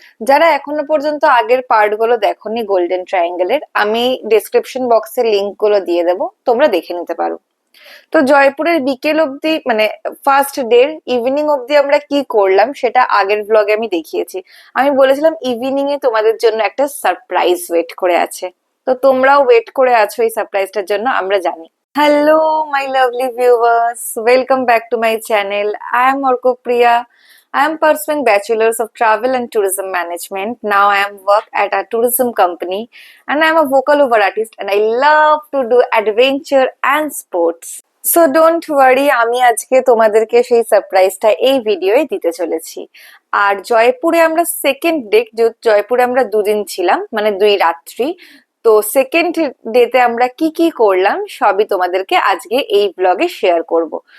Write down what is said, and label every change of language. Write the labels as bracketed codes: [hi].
[bn] যারা এখনো পর্যন্ত আগের পার্ট গুলো দেখোনি গোল্ডেন ট্রায়াঙ্গেলের, আমি ডেসক্রিপশন বক্সে লিংক গুলো দিয়ে দেবো, তোমরা দেখে নিতে পারো। তো জয়পুরের বিকেল অব্দি মানে ফার্স্ট ডে ইভিনিং অব্দি আমরা কি করলাম সেটা আগের ব্লগে আমি দেখিয়েছি। আমি বলেছিলাম ইভিনিং এ তোমাদের জন্য একটা সারপ্রাইজ ওয়েট করে আছে। তো তোমরাও ওয়েট করে আছো এই সারপ্রাইজটার জন্য, আমরা জানি। [en] Hello, my lovely viewers. Welcome back to my channel. I am Orko Priya. I am pursuing Bachelor's of Travel and Tourism Management. Now I am work at a tourism company and I am a vocal-over artist and I love to do adventure and sports. So don't worry, [bn] আমি আজকে তোমাদেরকে সেই সারপ্রাইজটা এই ভিডিওয়ে দিতে চলেছি। আর জয়পুরে আমরা second day, জয়পুরে আমরা দুদিন ছিলাম, মানে 2 রাত্রি। তো সেকেন্ড ডেতে আমরা কি কি করলাম সবই তোমাদেরকে আজকে এই ব্লগে শেয়ার করব।